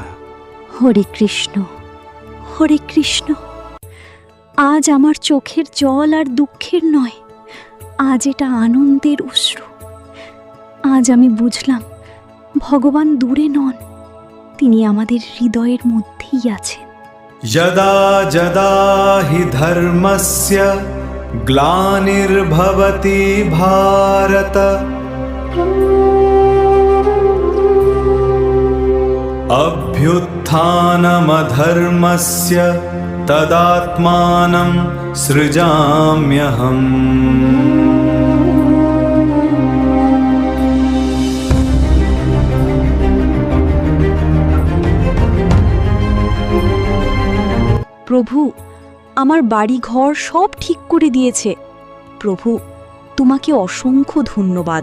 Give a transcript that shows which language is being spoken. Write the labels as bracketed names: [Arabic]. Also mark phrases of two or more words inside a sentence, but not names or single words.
[Bangla] হরে কৃষ্ণ, হরে কৃষ্ণ। আজ আমার চোখের জল আর দুঃখের নয়, আজ এটা আনন্দের অশ্রু। আজ আমি বুঝলাম, ভগবান দূরে নন, তিনি আমাদের হৃদয়ের মধ্যেই আছেন। [Sanskrit] यदा यदा हि धर्मस्य ग्लानिर्भवति भारत अभ्युत्थानमधर्मस्य तदात्मानं सृजाम्यहम्। [Bangla] প্রভু, আমার বাড়ি ঘর সব ঠিক করে দিয়েছে। প্রভু, তোমাকে অসংখ্য ধন্যবাদ।